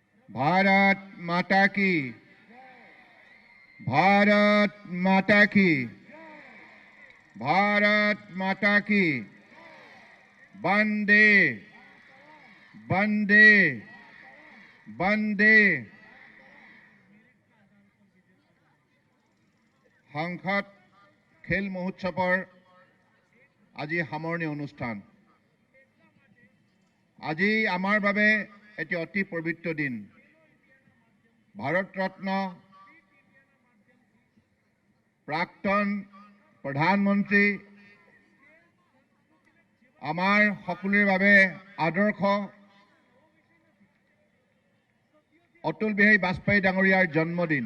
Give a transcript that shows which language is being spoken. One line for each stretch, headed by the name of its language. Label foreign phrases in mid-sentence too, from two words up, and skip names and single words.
Hindi: भारत माता की, भारत माता की, भारत माता की, वंदे वंदे वंदे।
Assamese: সংসদ খেল মহোৎসৱৰ আজি সামৰণি অনুষ্ঠান। আজি আমাৰ বাবে এটি অতি পবিত্ৰ দিন। ভাৰত ৰত্ন প্ৰাক্তন প্ৰধানমন্ত্ৰী, আমাৰ সকলোৰে বাবে আদৰ্শ অটল বিহাৰী বাজপেয়ী ডাঙৰীয়াৰ জন্মদিন।